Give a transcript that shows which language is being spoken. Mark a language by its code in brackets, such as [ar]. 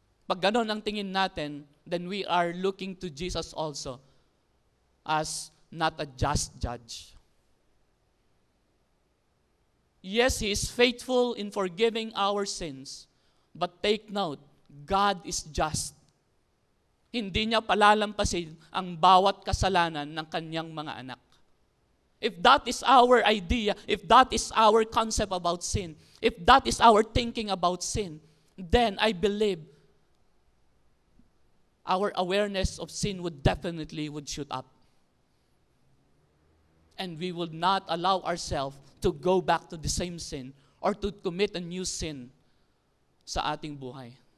[tl] Pag ganon ang tingin natin, [en] then we are looking to Jesus also as not a just judge. Yes, He is faithful in forgiving our sins, but take note, God is just. [tl] Hindi niya palalampasin ang bawat kasalanan ng kanyang mga anak. [en] If that is our idea, if that is our concept about sin, if that is our thinking about sin, then I believe our awareness of sin would shoot up. And we would not allow ourselves to go back to the same sin or to commit a new sin [tl] sa ating buhay.